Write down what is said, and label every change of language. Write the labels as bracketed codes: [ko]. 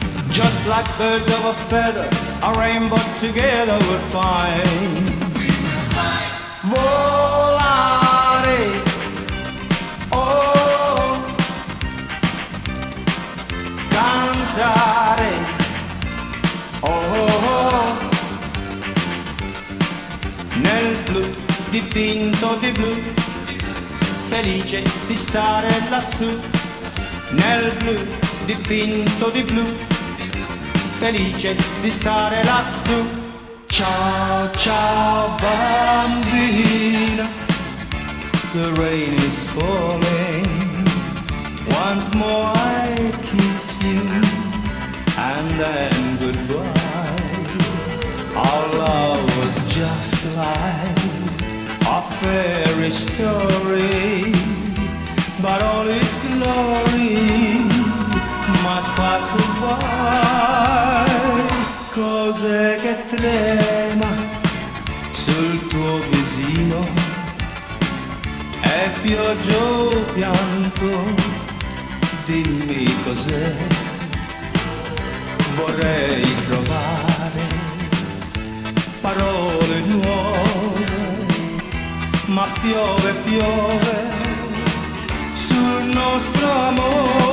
[en] Just like birds of a feather, a rainbow together we'll find. [it] Volare, oh, cantare, oh, nel blu dipinto di blu, felice di stare lassù, nel blu dipinto di blu, felice di stare lassù. Ciao, ciao bambina, [en] the rain is falling. Once more I kiss you, and then goodbye. Our love was just like a fairy story, but all its glory must pass by. [it] Cos'è che trema sul tuo visino? È pioggia o pianto? Dimmi cos'è. Vorrei trovare parole nuove, ma piove, piove sul nostro amore.